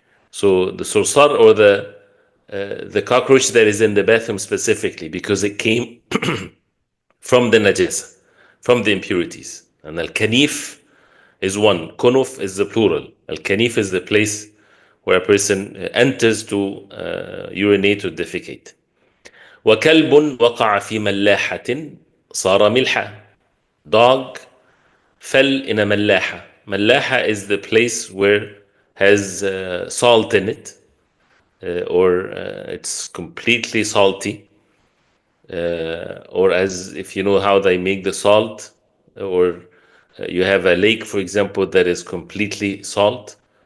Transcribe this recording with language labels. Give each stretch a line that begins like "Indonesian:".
English: So the sursar, or the cockroach that is in the bathroom specifically, because it came from the najasa, from the impurities. And al-kanif is one, kunuf is the plural. Al-kanif is the place where a person enters to urinate or defecate.
Arabic: وكلب وقع في ملاحة صار ملحا.
English: Dog fell in a ملاحة. ملاحة is the place where has salt in it, or it's completely salty, or as if you know how they make the salt, or you have a lake, for example, that is completely salt.